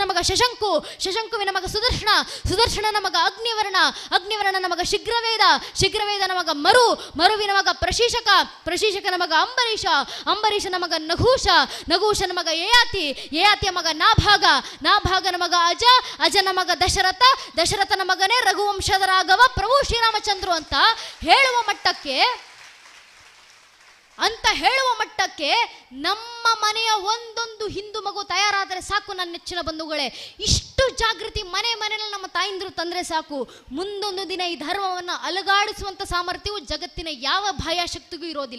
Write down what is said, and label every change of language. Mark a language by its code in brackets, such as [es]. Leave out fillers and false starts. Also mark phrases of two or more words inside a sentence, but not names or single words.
[kn] ಮಗ ಶಶಂಕುವಿನ ಮಗ ಸುದರ್ಶನನ ಮಗ ಅಗ್ನಿವರ್ಣನ ಮಗ ಶೀಘ್ರವೇದನ ಮಗ ಮರುವಿನ ಮಗ ಪ್ರಶೀಷಕನ ಮಗ ಅಂಬರೀಷನ ಮಗ ನಘೂಷನ ಮಗ ಯಯಾತಿಯ ಮಗ ನಾಭಾಗನ ಮಗ ಅಜನ ಮಗ ದಶರಥನ ಮಗನೇ ರಘುವಂಶದ ರಾಘವ ಪ್ರಭು ಶ್ರೀರಾಮಚಂದ್ರು ಅಂತ ಹೇಳುವ ಮಟ್ಟಕ್ಕೆ ನಮ್ಮ ಮನೆಯ ಒಂದೊಂದು ಹಿಂದೂ ಮಗು ತಯಾರಾದರೆ ಸಾಕು ನನ್ನ ನೆಚ್ಚಿನ ಬಂಧುಗಳೇ. ಇಷ್ಟು ಜಾಗೃತಿ ಮನೆಯಲ್ಲಿ ನಮ್ಮ ತಾಯಿಂದರು ತಂದರೆ ಸಾಕು, ಮುಂದೊಂದು ದಿನ ಈ ಧರ್ಮವನ್ನು ಅಲುಗಾಡಿಸುವಂಥ ಸಾಮರ್ಥ್ಯವು ಜಗತ್ತಿನ ಯಾವ ಬಾಹ್ಯಶಕ್ತಿಗೂ ಇರೋದಿಲ್ಲ.